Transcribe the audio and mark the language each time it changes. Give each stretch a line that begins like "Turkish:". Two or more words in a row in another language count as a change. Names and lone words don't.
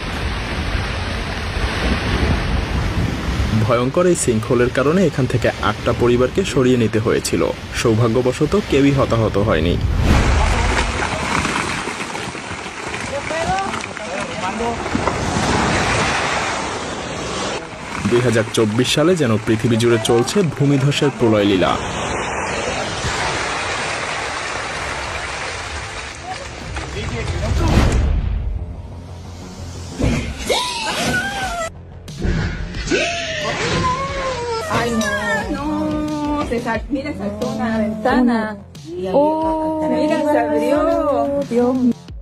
Bangla: ভয়ঙ্কর এই সিঙ্কহোলের কারণে এখান থেকে 8টা পরিবারকে সরিয়ে নিতে হয়েছিল। সৌভাগ্যবশত কেউই হতাহত হয়নি। 2024 সালে যেন পৃথিবী জুড়ে চলছে ভূমিধসের প্রলয় লীলা।
Spanish: Mira, saltó una ventana. Mira, se abrió. Dios mío.